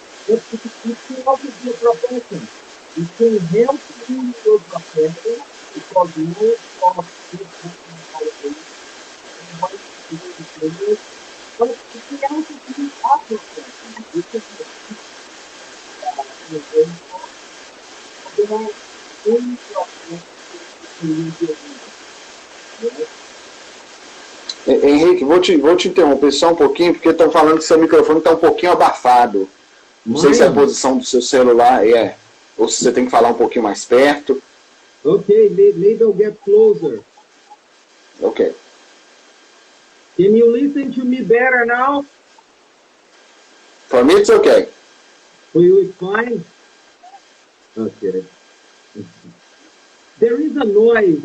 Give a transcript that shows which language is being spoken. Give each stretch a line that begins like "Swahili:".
English: But it can also be a profession. It can help you in your profession because most of these working nowadays they want to do this English. But it can also be a profession. You can be a teacher, an educator. There are many professions you can use your English. Right?
Portuguese: Henrique, vou te interromper só um pouquinho, porque estão falando que seu microfone está um pouquinho abafado. Não sei se é a posição do seu celular ou se você tem que falar um pouquinho mais perto.
English: Okay, maybe I'll get closer. Ok. Can you listen to me better now? For me, it's okay. For you, it's fine? Okay. There is a noise.